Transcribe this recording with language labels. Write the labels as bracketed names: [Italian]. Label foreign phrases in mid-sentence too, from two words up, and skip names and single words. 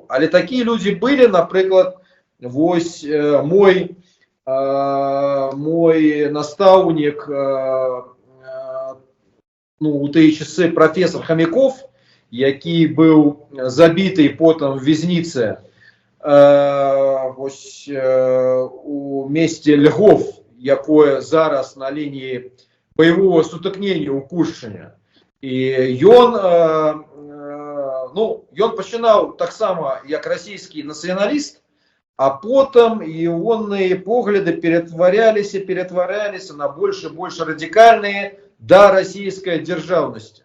[Belarusian] Але такія людзі былі, напрыклад, вось мой настаўнік, ну, у тыя часы профессор Хомяков, які быў забіты потым в вязніцы вось у месце Льгов, якое зараз на лінії бойового сутыкнення ў Куршыне. І ён пачынаў таксама як расійскі нацыяналіст, а потым ягоныя погляды ператваряліся на больш і больш радыкальныя да расійскай дзяржаўнасці.